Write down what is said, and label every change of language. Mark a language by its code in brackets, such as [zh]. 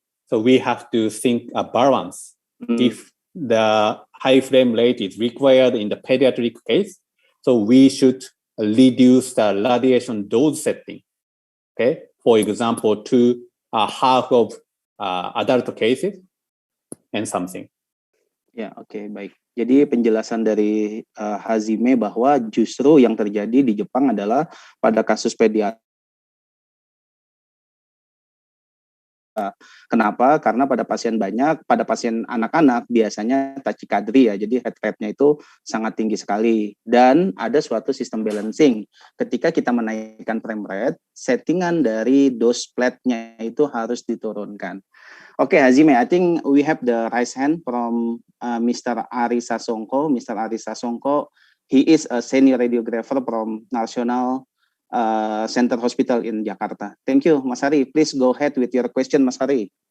[en] So we have to think a balance. If the high frame rate is required in the pediatric case, so we should reduce the radiation dose setting. Okay, for example, to half of adult cases and something. [id] Ya, oke, baik. Jadi penjelasan dari Hajime bahwa justru yang terjadi di Jepang adalah pada kasus pediatri. Kenapa? Karena pada pasien anak-anak biasanya tachykardria, jadi heart rate-nya itu sangat tinggi sekali. Dan ada suatu sistem balancing. Ketika kita menaikkan frame rate, settingan dari dose plate-nya itu harus diturunkan. [en] Okay, Hajime, I think we have the raise hand from Mr. Ari Sasongko. Mr. Ari Sasongko, he is a senior radiographer from National Center Hospital in Jakarta. Thank you, Mas Ari. Please go ahead with your question, Mas Ari.